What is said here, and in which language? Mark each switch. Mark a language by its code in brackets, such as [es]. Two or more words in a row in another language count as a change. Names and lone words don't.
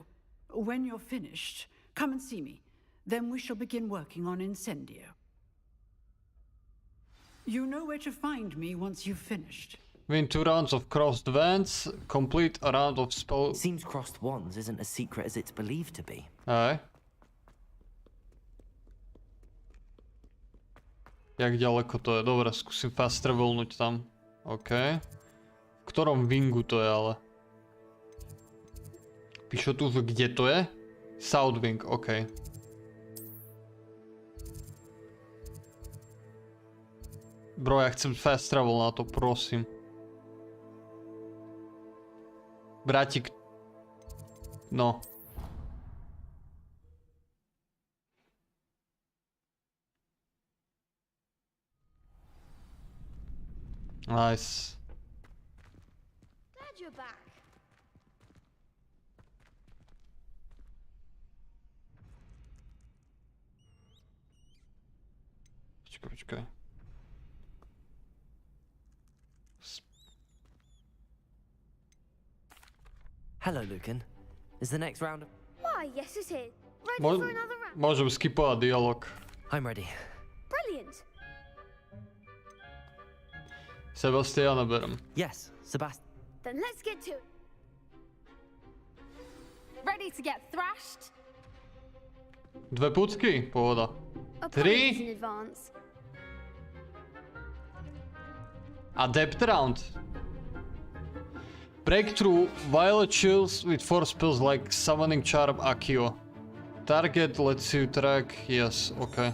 [en] When you're finished, come and see me. Then we shall begin working on Incendio. You know where to find me once you've finished. Win 2 rounds of crossed wands, complete a round of spell... Seems crossed wands isn't as secret as it's believed to be. [sk] Hej. Jak ďaleko to je? Dobre, skúsim fast travelnúť tam. OK. V ktorom wingu to je ale? Píšu tu, že kde to je? [en] South wing, OK. [sk] Bro, ja chcem [en] fast travel [sk] na to, prosím. Brátik. [en] No. Nice. Glad you're back. [sk] Počkaj. [en] Hello, Lucan. Is the next round... Why, yes it is. Ready for another round? [sk] Môžem skipovať dialog. [en] I'm ready. Brilliant. [sk] Sebastiana berem. [en] Yes, Sebastian. Then let's get to it. Ready to get thrashed? [sk] 2 pucky? Pohoda. [en] Apologies 3. in advance. Adept round. Breakthrough violet shields with 4 spells like summoning charm Accio. Target lets you track, yes, ok.